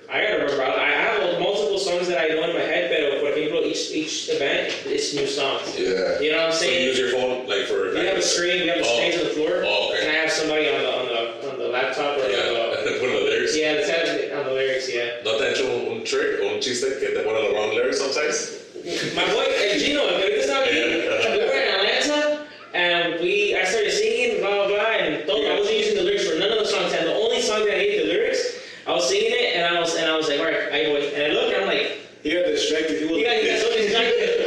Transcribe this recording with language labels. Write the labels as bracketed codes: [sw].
[en] I gotta remember, I have multiple songs that I know in my head, [es] pero por ejemplo, [en] each event, it's new songs. Yeah. You know what I'm So you saying? use your phone like for. We have a screen, we have the strings of door, Oh, okay. and I have somebody on the laptop or Put the lyrics. yeah, it's on the lyrics, yeah. [es] ¿No te han hecho un trick o un chiste que te ponen [en] the wrong lyrics sometimes? My boy, El Gino, [es] el que ahorita estaba aquí, [en] we were in Atlanta, and I started singing, blah, blah, blah, and I wasn't using the lyrics for none of the songs, and the only song that I hated the lyrics, I was singing it, and I was like, all right, I boy, and I looked, and I'm like, He got distracted. He got so distracted.